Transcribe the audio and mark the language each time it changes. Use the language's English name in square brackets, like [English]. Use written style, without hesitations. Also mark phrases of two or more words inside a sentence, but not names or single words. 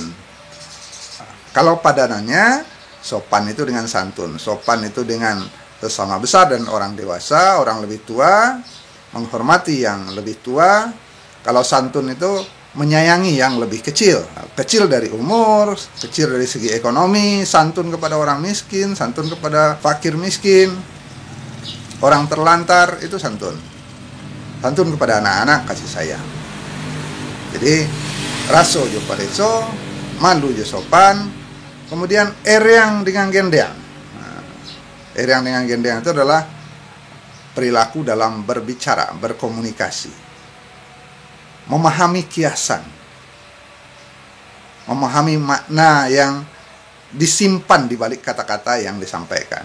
[Indonesian] Nah, kalau padanannya, sopan itu dengan santun, sopan itu dengan sesama besar dan orang dewasa, orang lebih tua, menghormati yang lebih tua. Kalau santun itu menyayangi yang lebih kecil, kecil dari umur, kecil dari segi ekonomi, santun kepada orang miskin, santun kepada fakir miskin, orang terlantar, itu santun. Santun kepada anak-anak, kasih sayang. [Minangkabau] Jadi raso jo pareso, malu jo sopan. [Indonesian] Kemudian ereang dengan gendeang. Nah, ereang dengan gendeang itu adalah perilaku dalam berbicara, berkomunikasi. Memahami kiasan. Memahami makna yang disimpan di balik kata-kata yang disampaikan.